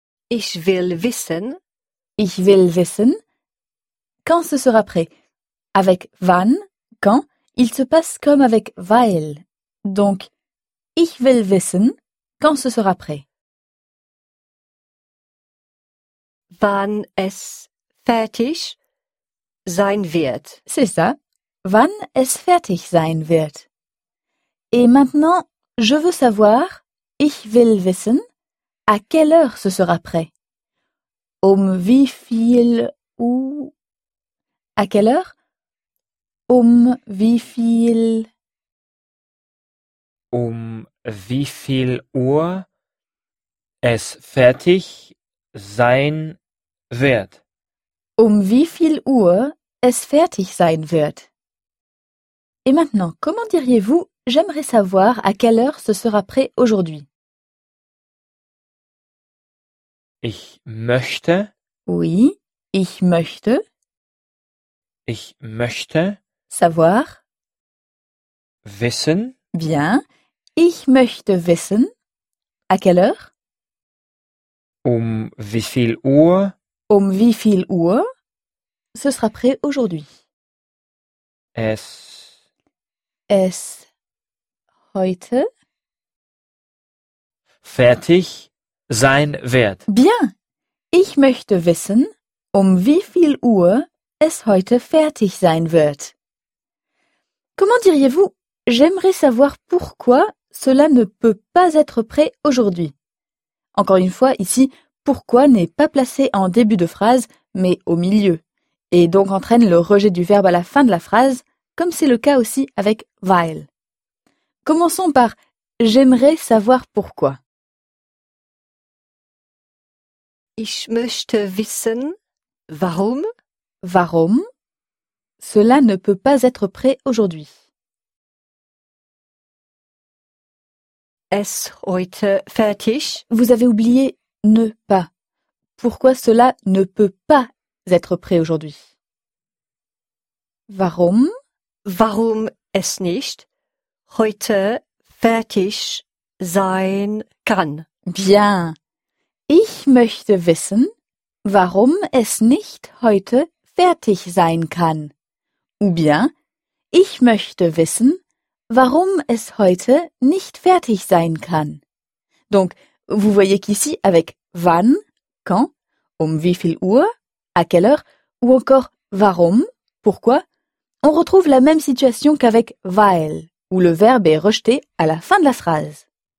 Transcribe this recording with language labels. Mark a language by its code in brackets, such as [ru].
[de] Ich will wissen. Ich will wissen. [fr] Quand ce sera prêt? Avec wann, quand, il se passe comme avec weil. Donc, [de] ich will wissen, [fr] quand ce sera prêt. [de] Wann es fertig sein wird. [fr] C'est ça. [de] Wann es fertig sein wird. [fr] Et maintenant, je veux savoir, [de] ich will wissen, [fr] à quelle heure ce sera prêt. [de] Um wie viel [fr] ou... À quelle heure? [de] Um wie viel... Um wie viel Uhr es fertig sein wird. Um wie viel Uhr es fertig sein wird. [fr] Et maintenant, comment diriez-vous « J'aimerais savoir à quelle heure ce sera prêt aujourd'hui ?» [de] Ich möchte. [fr] Oui, [de] ich möchte. Ich möchte. [fr] Savoir. [de] Wissen. [fr] Bien. [de] Ich möchte wissen. [fr] À quelle heure? [de] Um wie viel Uhr? Um wie viel Uhr? [fr] Ce sera prêt aujourd'hui. [de] Es. Es. Heute. Fertig. Sein wird. [fr] Bien. [de] Ich möchte wissen, um wie viel Uhr es heute fertig sein wird. [fr] Comment diriez-vous « J'aimerais savoir pourquoi cela ne peut pas être prêt aujourd'hui ?» Encore une fois, ici, « pourquoi » n'est pas placé en début de phrase, mais au milieu, et donc entraîne le rejet du verbe à la fin de la phrase, comme c'est le cas aussi avec « weil ». Commençons par « J'aimerais savoir pourquoi ». [de] Ich möchte wissen, warum. Warum? [fr] Cela ne peut pas être prêt aujourd'hui. [de] Es heute fertig? [fr] Vous avez oublié ne pas. Pourquoi cela ne peut pas être prêt aujourd'hui? [de] Warum? Warum es nicht heute fertig sein kann? [fr] Bien. [de] Ich möchte wissen, warum es nicht heute fertig sein kann. [fr] Ou bien, [de] ich möchte wissen, warum es heute nicht fertig sein kann. [fr] Donc, vous voyez qu'ici, avec wann, quand, [de] um wie viel Uhr, [fr] à quelle heure, ou encore warum, pourquoi, on retrouve la même situation qu'avec weil, où le verbe est rejeté à la fin de la phrase.